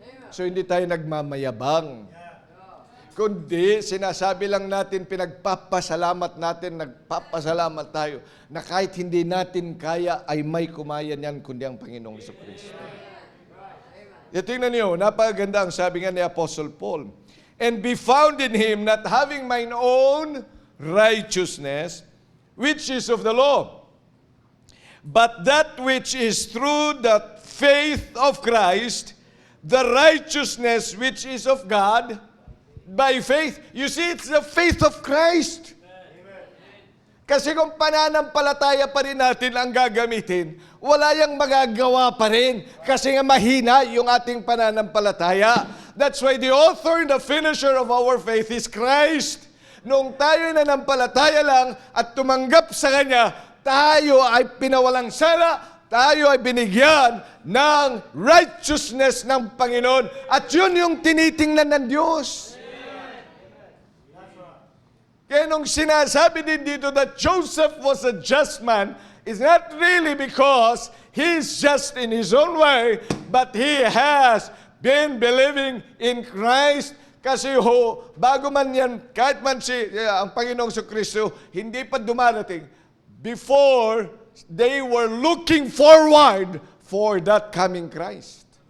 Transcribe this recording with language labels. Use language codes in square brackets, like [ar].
[tl] So hindi tayo nagmamayabang. Kundi sinasabi lang natin, pinagpapasalamat natin, nagpapasalamat tayo na kahit hindi natin kaya ay may kumayan yan kundi ang Panginoong Hesukristo. Tingnan niyo, napakaganda ang sabi nga ni Apostle Paul. [en] And be found in Him, not having mine own righteousness, which is of the law, but that which is through the faith of Christ, the righteousness which is of God, by faith. You see, it's the faith of Christ. [tl] Kasi kung pananampalataya pa rin natin ang gagamitin, wala yang magagawa pa rin. Kasi nga mahina yung ating pananampalataya. [en] That's why the author and the finisher of our faith is Christ. [tl] Nung tayo nananampalataya lang at tumanggap sa Kanya, tayo ay pinawalang sala, tayo ay binigyan ng righteousness ng Panginoon. At yun yung tinitingnan ng Diyos. Kaya nung sinasabi din dito [en] that Joseph was a just man, is not really because he's just in his own way, but he has been believing in Christ. [tl] Kasi bago man yan, kahit man ang Panginoong Jesucristo, hindi pa dumarating, [en] before they were looking forward for that coming Christ.